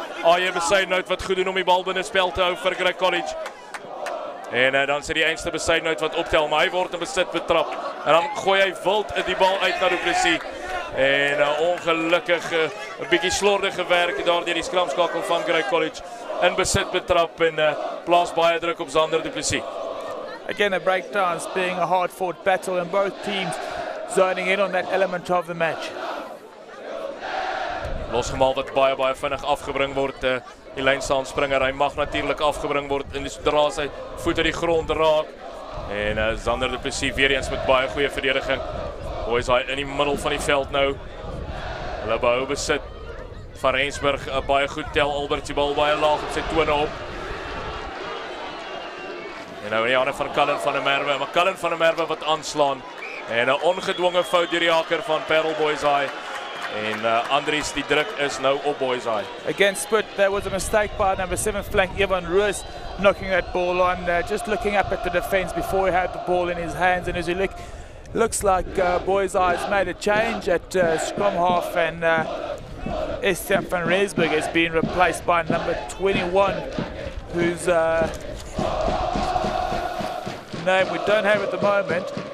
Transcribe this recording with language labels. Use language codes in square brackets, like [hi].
[af] Aye Besuidenhout wat goed doen om die bal binne spel te hou vir Grey College. En dan sit die einste Besuidenhout wat optel, maar hy word in besit betrap. En dan gooi hy wild die bal uit na du Plessis. En ongelukkig 'n bietjie slordige werk daar deur die skramskakel van Grey College. In besit betrap en plaas baie druk op Zander du Plessis. [en] Again, a breakdowns being a hard-fought battle, and both teams zoning in on that element of the match. [af] Losgemaal wat baie vinnig afgebring word. Die lynstaanspringer, hy mag natuurlik afgebring word en sodra sy voete die grond raak. En Zander du Plessis weer eens met baie goeie verdediging. Boys Eye in die middel van die veld nou. Hulle behou besit. Van Rensburg baie goed, tel Albert die bal baie laag op sy tone op. En nou in die hande van Cullen van der Merwe, maar Cullen van der Merwe wat aanslaan. En 'n ongedwonge fout deur die haker van Paarl Boys Eye. En Andries, die druk is nou op Boys Eye. [en] Again, Sput, there was a mistake by number 7 flank, Evan Roos, knocking that ball on. Just looking up at the defense before he had the ball in his hands. And as you look, looks like Boys Eye's made a change at scrum half, and Estienne van Rensburg has been replaced by number 21, whose name we don't have at the moment.